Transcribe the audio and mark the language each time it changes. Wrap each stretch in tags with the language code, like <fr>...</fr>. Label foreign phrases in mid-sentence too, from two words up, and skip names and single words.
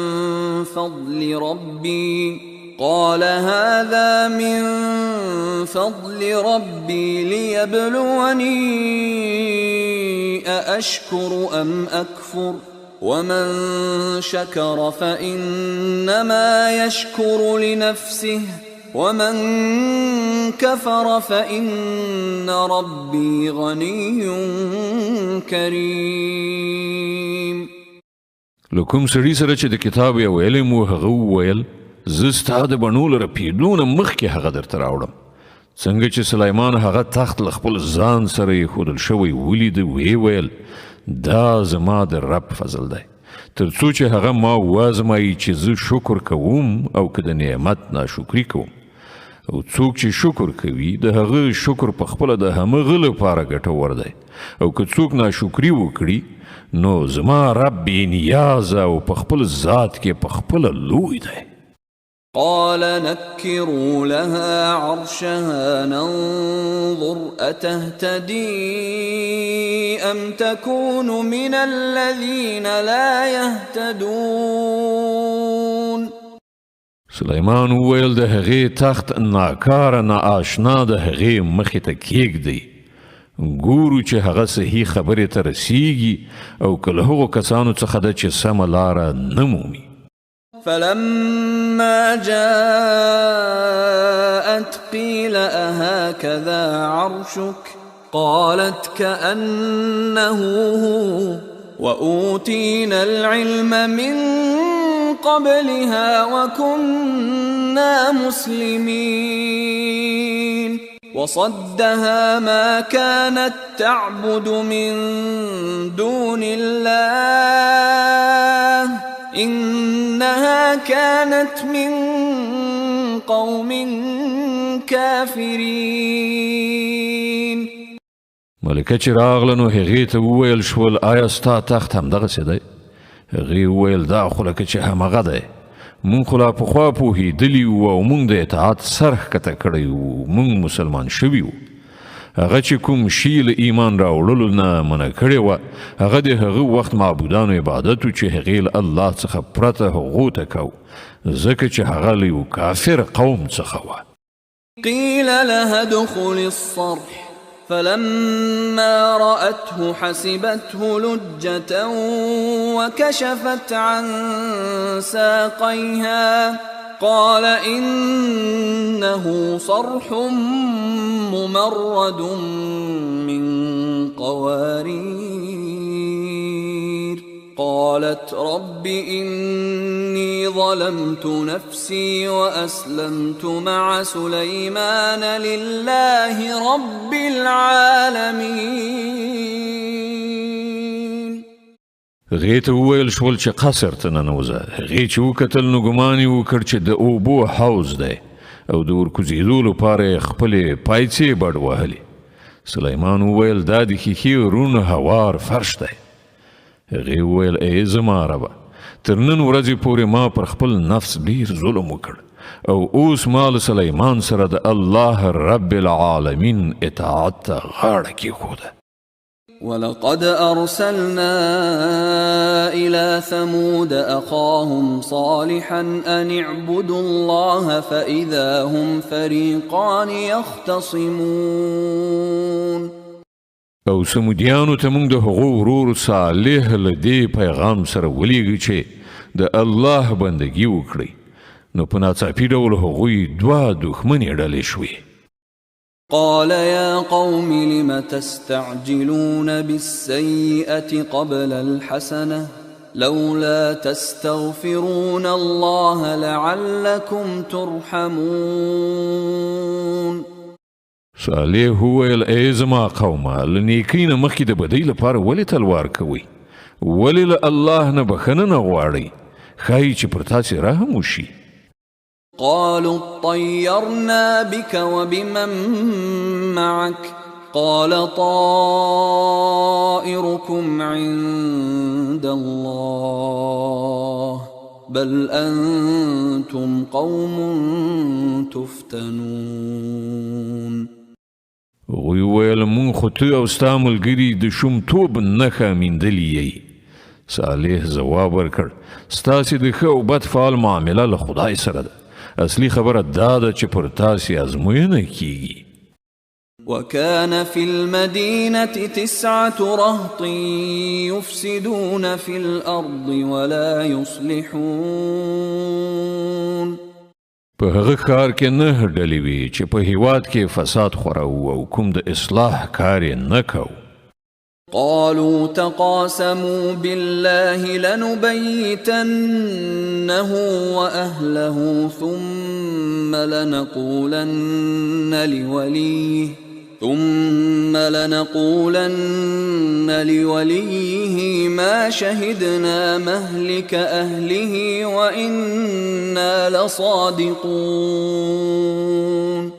<ar>فضل ربي ليبلوني أأشكر أم أكفر ومن شكر فإنما يشكر لنفسه ومن كفر فإن ربي غني كريم.</ar> <ps>له کوم سړي سره چې د کتاب یو علم و هغه وویل زه ستا د بڼو له رپېدو نه مخکې هغه درته راوړم. څنګه چې سلیمان هغه تخت له خپل ځان سره ایښودل شوی ولید ویې ویل دا زما د رب فضل دی تر څو چې هغه ما وازمایي چې زه شکر کوم او که د نعمت ناشکري کوم. او څوک چې شکر کوي د هغه شکر په خپله د همغه لپاره ګټور دی او که څوک ناشکري وکړي نو زما رب بې نیازه او په خپل ذات کې په خپله لوی دی.</ps> <ar>قال نكروا لها عرشها ننظر أتهتدي أم تكون من الذين لا يهتدون.</ar> <ps>سلیمان وویل د هغې تخت ناکاره ناآشنا د هغې مخې ته کیږدئ ګورو چې هغه صحیح خبرې ته رسیږي او که له هغو کسانو څخه ده چې سمه لاره نه مومي.</ps> <ar>فلما جاءت قيل أهكذا عرشك قالت كأنه هو وأوتينا العلم من قبلها وكنا مسلمين وصدها ما كانت تعبد من دون الله إنها كانت من قوم كافرين.</ar> <ps>ملکه چې راغله نو هغې ته وویل شول آیا ستا تخت همدغسې دی؟ هغې وویل دا خو لکه چې همغه دی مونږ خو لا پخوا پوهېدلي وو او مونږ د اطاعت سر ښکته کړی وو مونږ مسلمان شوي وو. هغه چې کوم شي له ایمان راوړلو نه منع کړې وه هغه د هغه وخت معبودانو عبادت و چې هغې له الله څخه پرته هغو ته کو ځکه چې هغه له یو کافر قوم څخه وه.</ps> <ar>قيل لها ادخل الصرح فلما رأته حسبته لجة وكشفت عن ساقيها قال إنه صرح ممرد من قوارير. قالت رب إني ظلمت نفسي وأسلمت مع سليمان لله رب العالمين.</ar> <ps>هغې ته وویل شول چې قصر ته ننوځه. هغې چې وکتل نو ګمان یې وکړ چې د اوبو حوض دی او د ورکوزېدو لپاره یې خپلې پایڅې بډ وهلې. سلیمان وویل دا د ښیښې روڼ هوار فرش دی. هغې وویل ای زما ربه تر نن ورځې پورې ما پر خپل نفس ډېر ظلم وکړ او اوس ما له سلیمان سره د</ps> <ar>الله رب العالمین</ar> <ps>اطاعت ته غاړه کېښوده.</ps> <ar>ولقد أرسلنا إلى ثمود أخاهم صالحا أن اعبدوا الله فإذا هم فريقان يختصمون.</ar> <ps>او سمودیانو ته موږ د هغو ورور صالح له دې پیغام سره ولیږي چې د الله بندګي وکړئ نو په ناڅاپي ډول هغوی دوه دښمنې ډلې شوې.</ps> <ar>قال يا قوم لم تستعجلون بالسيئة قبل الحسنة لولا تستغفرون الله لعلكم ترحمون.</ar> <ps>صالح وویل ای زما قومه له نیکۍ نه مخکې د بدۍ لپاره ولې تلوار کوئ؟ ولې له الله نه بخښنه نه غواړئ؟ ښایي چې پر تاسې رحم وشي.</ps> <ar>قالوا اطيرنا بك وبمن معك قال طائركم عند الله بل أنتم قوم تفتنون.</ar> <ps>هغوی ویل مونږ خو ته او ستا ملګري د شومتوب نښه میندلي یئ. صالح ځواب ورکړ ستاسې د ښه او بد فعال معامله له خدای سره ده. اصلي خبره دا ده چې پر تاسې ازموینه کیږي.</ps> <ar>وكان في المدينة 9 رهط يفسدون في الأرض ولا يصلحون.</ar> <ps>په هغه ښار کې 9 ډلې وي چې په هیواد کې فساد خوراو او کوم د اصلاح کار یې نه کو.</ps> <ar>قالوا تقاسموا بالله لنبيتنه وأهله ثم لنقولن لوليه ما شهدنا مهلك أهله وإنا لصادقون.</ar>